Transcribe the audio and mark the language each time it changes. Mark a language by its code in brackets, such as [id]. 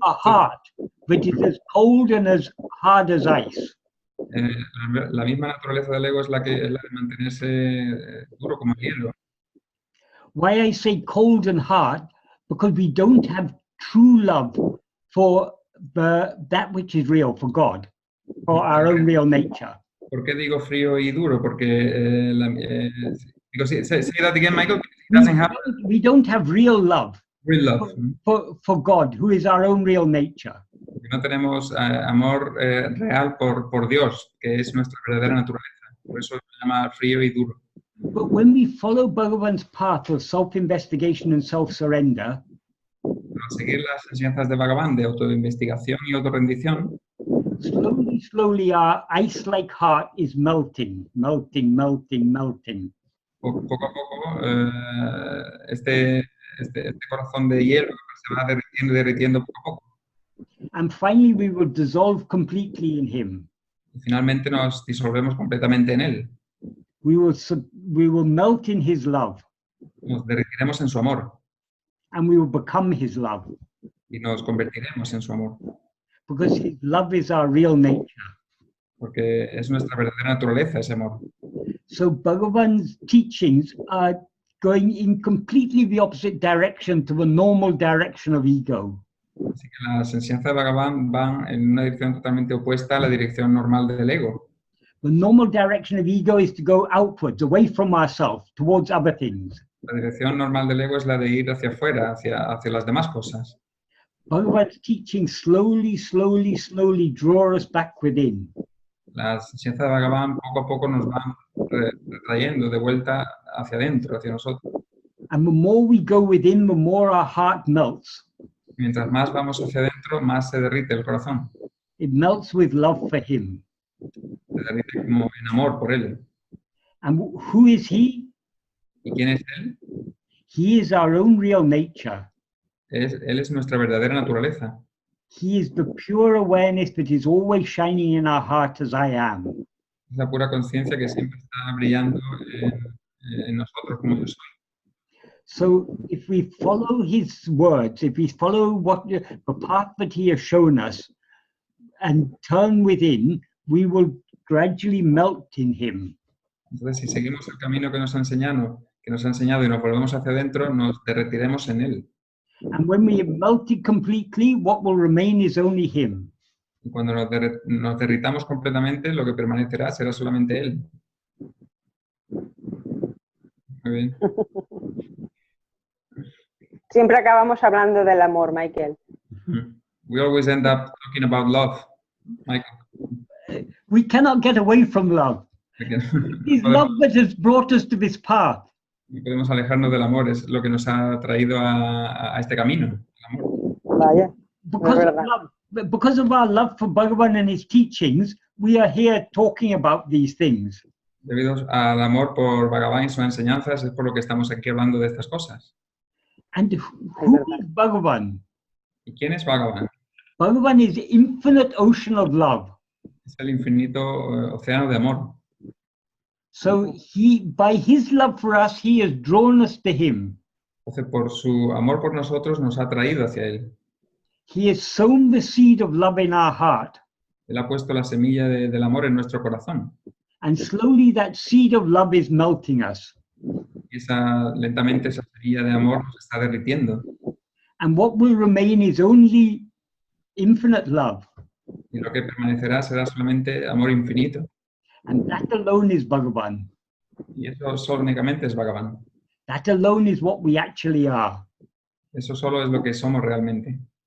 [en] A heart which is as cold and as hard as ice. [es] La misma naturaleza del ego es la de mantenerse duro como el hielo. [en] Why I say cold and hard? Because we don't have true love for that which is real, for God, for our own real nature. [es] ¿Por qué digo frío y duro? Porque [en] say that again, Michael. We don't have real love for God, who is our own real nature. [es] No tenemos amor real por Dios, que es nuestra verdadera naturaleza. Por eso se llama frío y duro. [en] But when we follow Bhagavan's path of self-investigation and self-surrender, [es] al seguir las enseñanzas de Bhagavan de autoinvestigación y autorrendición, [en] slowly, slowly our ice-like heart is melting, melting, melting, melting. [es] Poco a poco, este corazón de hielo se va derritiendo poco a poco. [en] And finally, we will dissolve completely in Him. [es] Y finalmente nos disolvemos completamente en él. [en] We will melt in His love. [es] Nos derretiremos en su amor. [en] And we will become His love. [es] Y nos convertiremos en su amor. [en] Because His love is our real nature. [es] Porque es nuestra verdadera naturaleza ese amor. [en] So Bhagavan's teachings are going in completely the opposite direction to the normal direction of ego. [es] Así que las enseñanzas de Bhagavan van en una dirección totalmente opuesta a la dirección normal del ego. [en] The normal direction of ego is to go outwards, away from ourselves, towards other things. [es] La dirección normal del ego es la de ir hacia afuera, hacia las demás cosas. [en] Bhagavan's teachings slowly, slowly, slowly draw us back within. [es] Las enseñanzas de Bhagavan poco a poco nos van trayendo de vuelta hacia adentro, hacia nosotros. [en] And the more we go within, the more our heart melts. [es] Mientras más vamos hacia adentro, más se derrite el corazón. [en] It melts with love for Him. [es] Se derrite como en amor por él. [en] And who is He? [es] ¿Y quién es él? [en] He is our own real nature. [es] Él es nuestra verdadera naturaleza. [en] He is the pure awareness that is always shining in our heart as I am. [es] Es la pura conciencia que siempre está brillando en nosotros como yo soy. [en] So if we follow His words, if we follow the path that He has shown us and turn within, we will gradually melt in Him. [es] Entonces, si seguimos el camino que nos ha enseñado y nos volvemos hacia adentro, nos derretiremos en él. [en] And when we have melted completely, what will remain is only Him. [es] Y cuando nos derritamos completamente, lo que permanecerá será solamente él. Muy bien. Siempre acabamos hablando del amor, Michael. [en] We always end up talking about love, Michael. We cannot get away from love. It's love that has brought us to this path. [es] No podemos alejarnos del amor, es lo que nos ha traído a este camino, el amor. Vaya, [en] because of our love for Bhagavan and his teachings, we are here talking about these things. [es] Debido al amor por Bhagavan y sus enseñanzas, es por lo que estamos aquí hablando de estas cosas. [en] And who is Bhagavan? [es] ¿Y quién es Bhagavan? [en] Bhagavan is the infinite ocean of love. [es] Es el infinito océano de amor. [en] So by his love for us, he has drawn us to him. [es] Entonces, por su amor por nosotros, nos ha traído hacia él. [en] He has sown the seed of love in our heart. [es] Él ha puesto la semilla del amor en nuestro corazón. [en] And slowly that seed of love is melting us. [es] Y lentamente esa semilla de amor nos está derritiendo. [en] And what will remain is only infinite love. [es] Y lo que permanecerá será solamente amor infinito. [en] And that alone is Bhagavan. [es] Y eso solo únicamente es Bhagavan. [en] That alone is what we actually are. [es] Eso solo es lo que somos realmente.